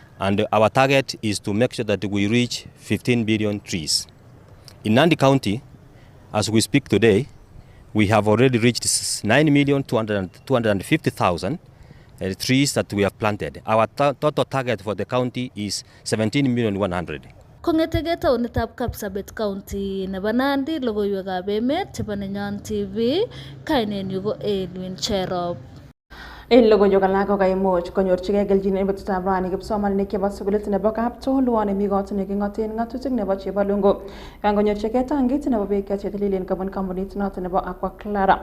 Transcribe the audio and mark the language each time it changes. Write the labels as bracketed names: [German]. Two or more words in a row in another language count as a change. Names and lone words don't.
[English] And our target is to make sure that we reach 15 billion trees. In Nandi County, as we speak today, we have already reached 9,250,000 trees that we have planted. Our total target for the county is 17,100,000. [Kalenjin] Kongetege taonitab Kapsabet County nebo Nandi, logoiywekab emet chebo Nenyon TV, kainenyu ko Elwin Cherop. Logoiywek alak kokaimuch konyorchigei kelchin en betutab rani kipsomaninik chebo sukulit nebo Kaptolwa nemi kot neking'oten ng'atutik nebo Chebalungu kangonyorchigei tangit nebo beek chetililen kobun kampunit noton nebo Aquaclara.